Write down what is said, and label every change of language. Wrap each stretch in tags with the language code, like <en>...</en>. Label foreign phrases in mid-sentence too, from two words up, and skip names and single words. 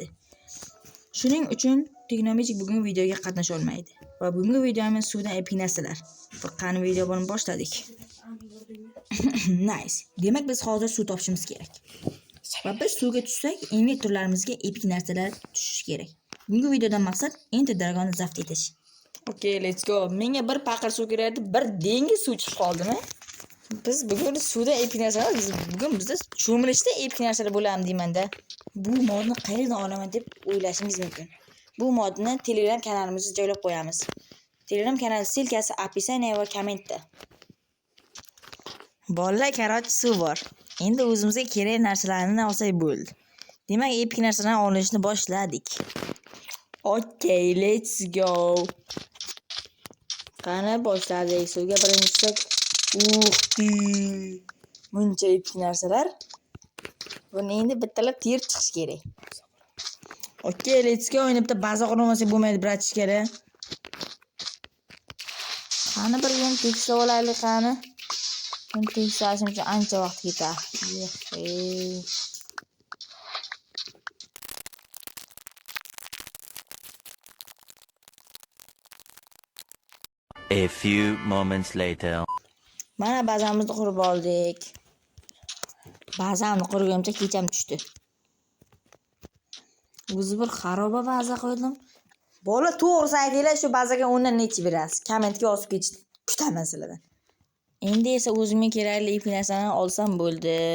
<uz>Shuning uchun Technomagic bugun videoga qatnasha olmaydi. Va bugungi videomiz suvdan epik narsalar. Qani video bilan boshladik. Nice. Demak biz hozir suv topishimiz kerak. Va biz suvga tushsak, eng turlarimizga epik narsalar tushishi kerak. Bugungi videodan maqsad Enter Dragon'ni zabt etish.</uz> <en>Okay, let's go.</en> <uz>Menga bir paqir suv kerak edi, bir dengiz suv chiqib qoldimi? Biz bugun suvda epik narsalar, bugun bizda cho'milishda epik narsalar bo'ladimi deyman-da. Bu modni qayerdan olaman deb o'ylashingiz mumkin. Bu modni Telegram kanalimizga joylab qo'yamiz. Telegram kanal silkasi описание va kommentda. Bolalar, karochi suv bor. Endi o'zimizga kerak narsalarni olsak bo'ldi. Demak, epik narsalarni olishni boshladik.</uz> <en>Okay, let's go.</en> <uz>Qani boshladik. Suvga birinchisi buncha epik narsalar. Buni endi bittalab terib chiqish kerak.</uz> <en>Okay, let's go.</en> <uz>Endi bitta baza qurolmasa bo'lmaydi, bratishkala. Qani bir yana tekislab olaylik, qani. Buni tekislashim uchun ancha vaqt ketadi.</uz> <en>A few moments later.</en> <uz>Mana bazamizni qurib oldik. Bazamni qurgancha kecham tushdi. O'zi bir xaroba baza qo'ydim. Bola to'g'risi aytinglar, shu bazaga 10 dan necha berasiz? Kommentga yozib kutaman sizlardan. Endi esa o'zimga kerakli epik narsalarni olsam bo'ldi.</uz>